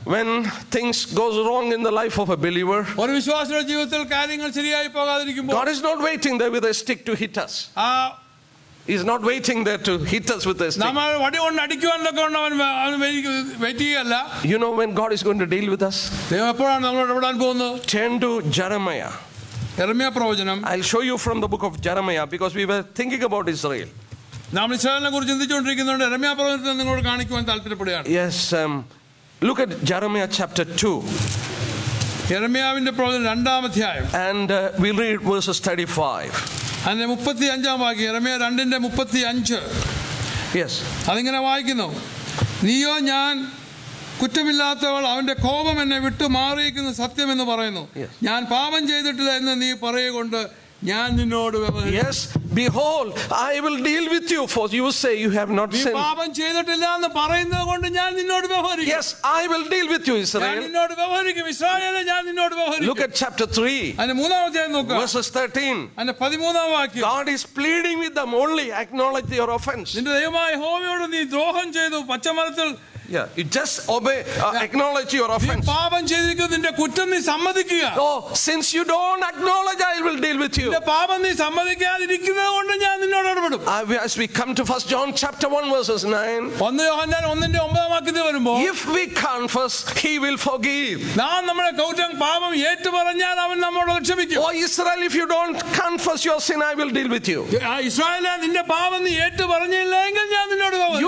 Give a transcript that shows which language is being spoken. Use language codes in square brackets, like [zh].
[en] When things goes wrong in the life of a believer, [ml] ഒരു വിശ്വാസിയുടെ ജീവിതത്തിൽ കാര്യങ്ങൾ ശരിയായി പോകാതിരിക്കുമ്പോൾ [en] God is not waiting there with a stick to hit us. He is not waiting there to hit us with a stick. [ml] നമ്മൾ വടി കൊണ്ട് അടിക്കുവാനൊക്കെ അവൻ wait ചെയ്യല്ല. [en] You know when God is going to deal with us? [ml] ദൈവം എപ്പോഴാണ് നമ്മളോട് ഇടപെടാൻ പോകുന്നത്? [en] Turn to Jeremiah. [ml] യെരമ്യാ പ്രവചനം. [en] I'll show you from the book of Jeremiah because we were thinking about Israel. [ml] നാം ഇസ്രായേലിനെ കുറിച്ച് ചിന്തിച്ചുകൊണ്ടിരിക്കുന്നുണ്ട്. യെരമ്യാ പ്രവചനത്തിൽ നിങ്ങളോട് കാണിക്കുവാൻ താല്പര്യപ്പെടുകയാണ്. [en] Yes, look at Jeremiah chapter 2. [ml] യെരമ്യാവിന്റെ പ്രവചനം 2-ാം അധ്യായം. [en] And we'll read verses 35. [ml] അതിന്റെ 35-ാം വാക്യം. യെരമ്യാ 2:35. [en] Yes. [ml] അതിങ്ങനെ വായിക്കുന്നു. നീയോ ഞാൻ കുറ്റമില്ലാത്തവൾ, അവന്റെ കോപം എന്നെ വിട്ടു മാറിയിരിക്കുന്ന സത്യം എന്ന് പറയുന്നു. ഞാൻ പാപം ചെയ്തിട്ടില്ല എന്ന് നീ പറയുകൊണ്ട് ഞാൻ നിന്നോട് വ്യവഹരിക്കും. [en] Yes, behold, I will deal with you, for you say you have not sinned. [ml] നീ പാപം ചെയ്തിട്ടില്ല എന്ന് പറയുന്നത് കൊണ്ട് ഞാൻ നിന്നോട് വ്യവഹരിക്കും. [en] Yes, I will deal with you, Israel. [ml] ഞാൻ നിന്നോട് വ്യവഹരിക്കും. ഇസ്രായേലേ, ഞാൻ നിന്നോട് വ്യവഹരിക്കും. [en] Look at chapter 3. [ml] അതിന്റെ 3-ാം അധ്യായം നോക്കുക. [en] Verses 13. [ml] അതിന്റെ 13-ാം വാക്യം. [en] God is pleading with them, only acknowledge your offense. [ml] നിന്റെ ദൈവമായ യഹോവയോട് നീ ദ്രോഹം ചെയ്തു, പച്ചമരത്തിൽ. [en] Yeah, you just obey, acknowledge your offense. [ml] പാപം ചെയ്തിരിക്കുന്ന നിന്റെ കുറ്റം നീ സമ്മതിക്കുക. [en] Oh, since you don't acknowledge, I will deal with you. [ml] നിന്റെ പാപം നീ സമ്മതിക്കാതിരിക്കുന്നത് കൊണ്ട് ഞാൻ നിന്നോട് ഇടപെടും. [en] As we come to 1 John chapter 1 verses 9. [ml] 1 യോഹന്നാൻ 1:9 വാക്യത്തിൽ വരുമ്പോൾ, [en] if we confess, he will forgive. [ml] നാം നമ്മുടെ കുറ്റം പാപം ഏറ്റുപറഞ്ഞാൽ അവൻ നമ്മോട് ക്ഷമിക്കും. [en] Oh Israel, if you don't confess your sin, I will deal with you. [ml] ഇസ്രായേലേ, നിന്റെ പാപം നീ ഏറ്റുപറഞ്ഞില്ലെങ്കിൽ ഞാൻ നിന്നോട് വ്യവഹരിക്കും.